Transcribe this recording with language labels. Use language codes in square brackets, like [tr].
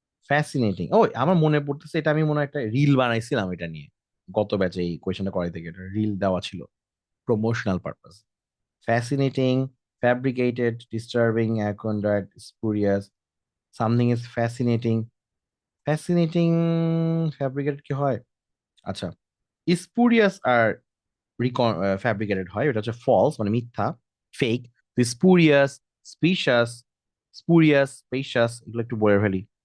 [bn] Fascinating, ও আমার মনে পড়তেছে, এটা আমি মনে হয় একটা রিল বানাইছিলাম এটা নিয়ে গত ব্যাচে, এই কোয়েশনটা করাই থেকে এটা রিল দেওয়া ছিল promotional purpose. [en] Fascinating, fabricated, disturbing, accurate, spurious. Something is fascinating. [bn] Fascinating, fabricated কি হয়? আচ্ছা, spurious আর fabricated হয়, এটা হচ্ছে false মানে মিথ্যা, fake. তো spurious, specious, spurious, specious, এগুলো একটু বলে ফেলি।